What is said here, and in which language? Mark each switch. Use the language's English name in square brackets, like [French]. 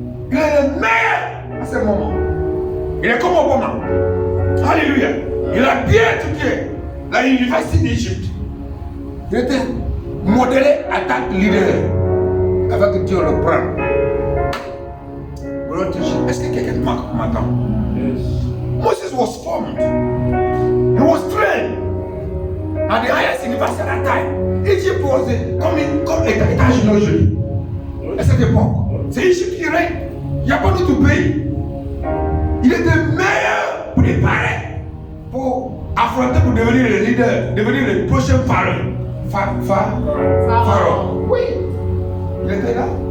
[French] Il est le meilleur à ce moment. Il est comme Obama. Alléluia. Il a bien étudié dans l'université d'Égypte. Il était modélé en tant que leader. Avec Dieu le prend. Est-ce que quelqu'un m'attend? [English] Yes. Moses was formed. He was trained at the highest university at that time. Egypt was [French] comme États-Unis aujourd'hui. À cette époque. C'est Égypte qui règne. Il n'y a pas d'autre pays. Il était meilleur préparé pour affronter, pour devenir le leader, devenir le prochain pharaon. Pharaon. Oui. Il était là.